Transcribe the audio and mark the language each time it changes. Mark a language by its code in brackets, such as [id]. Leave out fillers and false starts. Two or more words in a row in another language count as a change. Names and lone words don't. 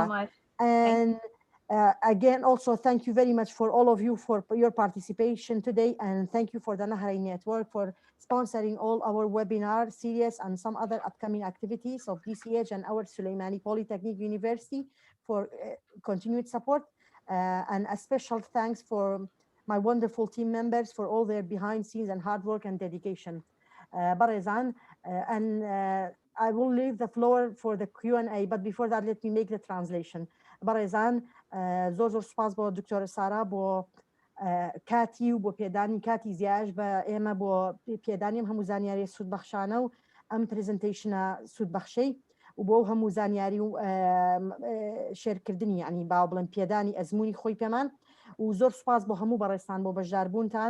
[en] And again, also thank you very much for all of you for your participation today, and thank you for the Nahrain Network for sponsoring all our webinar series and some other upcoming activities of DCH and our Sulēmani Polytechnic University for continued support. And a special thanks for my wonderful team members for all their behind scenes and hard work and dedication. Barizan, and I will leave the floor for the Q&A, but before that, let me make the translation. Barizan, [ckb] زۆر سپاس بۆ دکتۆرە سارا بۆ کاتی و بۆ پێدانی کاتی زیاش بە ئێمە بۆ پێدانیم هەموو زانیاری سوودبەخشانە و ئەم پرزنتیشنە سوودبەخشەی و بۆ هەموو زانیاری و شێرکردنی ینی باو بڵێن پێدانی ئەزمموی خۆی پێمان و زۆر سپاس بۆ هەموو بەڕێستان بۆ بەشداربوونتان